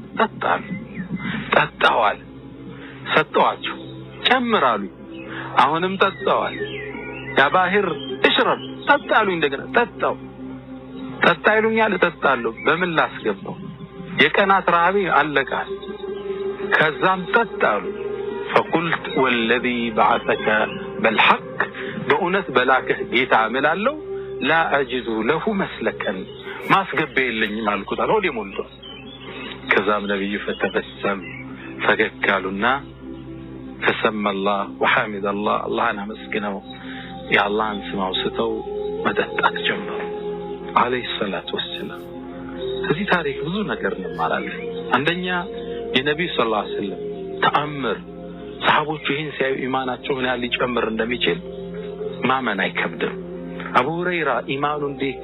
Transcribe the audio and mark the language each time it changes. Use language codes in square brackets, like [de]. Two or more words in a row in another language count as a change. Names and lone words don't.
[am] ጠጣዋል ሰጥቷቸው ጨምራሉ። አሁንም ጠጣዋል። ያ ባህር እሽረብ ጠጣሉ። እንደገና ጠጣ ይሉኛል፣ ጠጣለሁ። በምን ላስገባው? የቀናት ረሃቤ አለቃል። ከዛም ጠጣሉ። [ar] فقلت والذي بعثك بالحق [am] በእውነት በላከህ ጌታ እምላለሁ [ar] لا اجد له مسلكا [am] ማስገበየልኝ አልኩት። አሁን ሞልቶ ከዛም ነብዩ فتبسم ፈገግካሉና [ar] فسمى الله وحمد الله [am] اللهን አመስግነው የአላህን ስም አውስተው መጠጣት ጀመሩ አለይሂ [ar] صلاته وسلم። [am] ከዚህ ታሪክ ብዙ ነገር እንማራለን። አንደኛ የነብዩ [ar] صلى الله عليه وسلم [am] ተአምር ሰሃቦቹ ይህን ሲያዩ ኢማናቸው ምን ያህል ሊጨምር እንደሚችል ማመን አይከብድም። አቡ ሁረይራ ኢማኑ እንዴት